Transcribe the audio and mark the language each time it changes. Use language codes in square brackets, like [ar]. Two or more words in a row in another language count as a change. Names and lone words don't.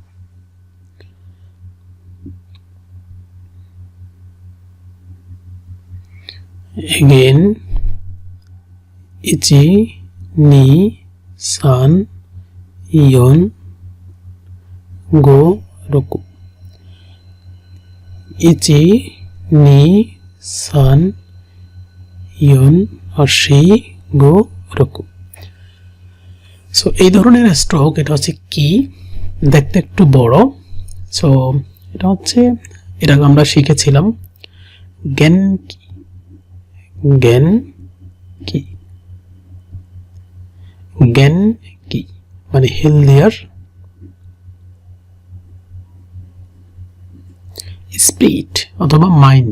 [ja] Again, 一 二 三 四 五 六. 一 二 三 四 [bn] আর সেই [ja] 五 六. [bn] সো এই ধরনের স্ট্রোক, এটা হচ্ছে কি, দেখতে একটু বড়। সো এটা আমরা শিখেছিলাম [ja] 元気. [bn] জ্ঞান কি, জ্ঞান কি মানে হেলদিয়ার, স্পিরিট অথবা মাইন্ড।